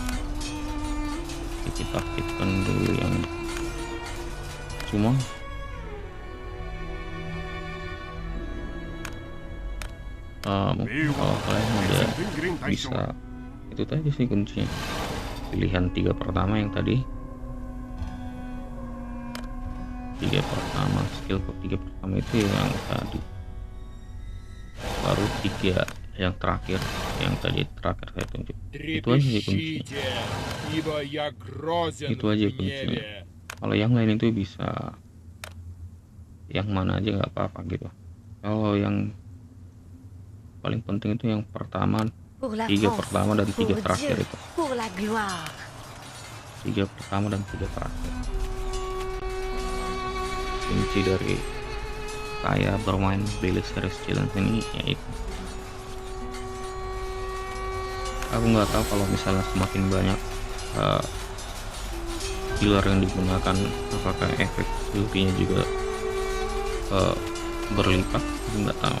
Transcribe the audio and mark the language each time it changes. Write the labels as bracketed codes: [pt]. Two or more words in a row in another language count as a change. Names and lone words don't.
[id] Jadi kita aktifkan dulu yang cuma mungkin kalau kalian udah bisa, itu tadi sih kuncinya, pilihan 3 pertama yang tadi, 3 pertama, skill ketiga pertama itu yang tadi, baru 3 yang terakhir, yang tadi terakhir saya tunjuk. Itu aja sih kuncinya. [ru] Трепещите, ибо я грозен [id] Itu [ru] в [id] aja [ru] гневе. [id] kuncinya. Kalau yang lain itu bisa yang mana aja nggak apa-apa gitu. Kalau yang paling penting itu yang pertama, [fr] Pour la [id] 3 [fr] France, [id] pertama dan 3 [fr] pour [id] terakhir [fr] Dieu, [id] itu. [fr] pour la gloire. [id] 3 pertama dan 3 terakhir. Kunci dari saya bermain [en] daily series challenge [id] ini yaitu, aku nggak tahu kalau misalnya semakin banyak healer yang digunakan, apakah efek ultinya juga berlipat, aku nggak tahu.